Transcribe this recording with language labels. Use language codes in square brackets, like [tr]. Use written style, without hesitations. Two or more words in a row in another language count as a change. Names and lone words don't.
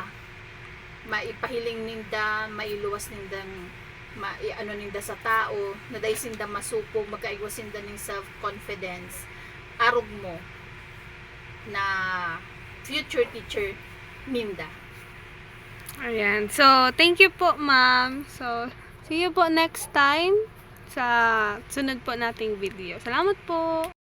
[bik] Maipahiling ninda, mailuwas nindang ninda sa tao, na dahil sinda masupog, magkaigwas sinda ng self-confidence. Arog mo na [en] future teacher [bik] ninda. Ayan. [en] So, thank you po, ma'am. [tl] So, [en] see you [tl] po [en] next time [tl] sa sunod po nating video. Salamat po!